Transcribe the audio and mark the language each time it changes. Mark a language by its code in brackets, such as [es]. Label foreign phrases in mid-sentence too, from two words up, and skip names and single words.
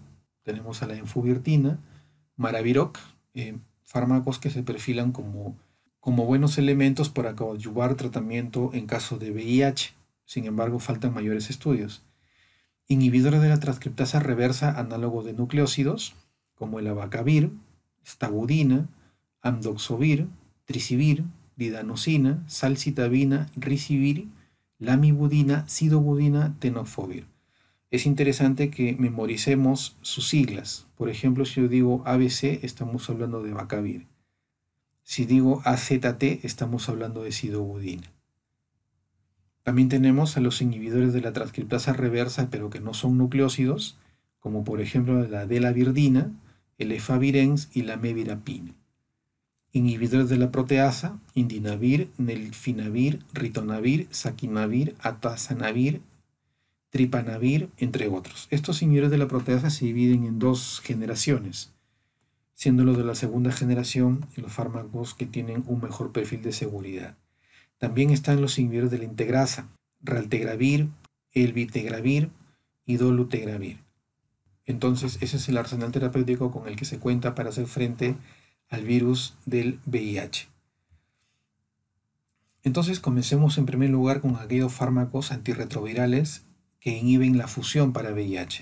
[es] Tenemos a la enfuvirtina, maraviroc, fármacos que se perfilan como buenos elementos para coadyuvar tratamiento en caso de VIH. Sin embargo, faltan mayores estudios. Inhibidores de la transcriptasa reversa análogo de nucleósidos, como el abacavir, stabudina, amdoxovir, tricivir, lidanosina, salcitabina, ricivir, lamivudina, sidobudina, tenofovir. Es interesante que memoricemos sus siglas. Por ejemplo, si yo digo ABC, estamos hablando de abacavir. Si digo AZT, estamos hablando de sidobudina. También tenemos a los inhibidores de la transcriptasa reversa, pero que no son nucleósidos, como por ejemplo la delavirdina, el efavirenz y la mevirapina. Inhibidores de la proteasa: indinavir, nelfinavir, ritonavir, saquinavir, atazanavir, tripanavir, entre otros. Estos inhibidores de la proteasa se dividen en dos generaciones, siendo los de la segunda generación los fármacos que tienen un mejor perfil de seguridad. También están los inhibidores de la integrasa: raltegravir, elvitegravir y dolutegravir. Entonces, ese es el arsenal terapéutico con el que se cuenta para hacer frente al virus del VIH. Entonces, comencemos en primer lugar con aquellos fármacos antirretrovirales que inhiben la fusión para VIH.